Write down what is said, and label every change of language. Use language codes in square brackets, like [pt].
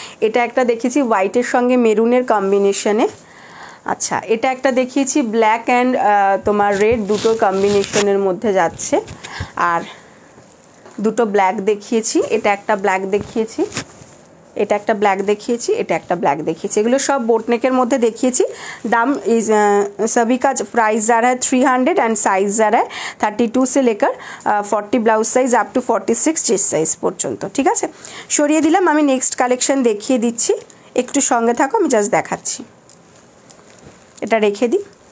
[bn] এটা একটা দেখিয়েছি হোয়াইটের সঙ্গে মেরুনের কম্বিনেশনে। আচ্ছা, এটা একটা দেখিয়েছি ব্ল্যাক অ্যান্ড তোমার রেড দুটোর কম্বিনেশনের মধ্যে যাচ্ছে, আর দুটো ব্ল্যাক দেখিয়েছি। এটা একটা ব্ল্যাক দেখিয়েছি, এটা একটা ব্ল্যাক देखिएছি, এটা একটা ব্ল্যাক দেখিয়েছি। এগুলো সব বোটনেকের মধ্যে দেখিয়েছি। [hi] দাম इस सभी का प्राइस जा रहा है 300 एंड साइज जा रहा है 32 से लेकर 40 blouse size up to 46 chest size পর্যন্ত। [bn] ঠিক আছে, সরিয়ে দিলাম। আমি নেক্সট কালেকশন দেখিয়ে দিচ্ছি, একটু সঙ্গে থাকো, আমি জাস্ট দেখাচ্ছি। এটা রেখে দিই।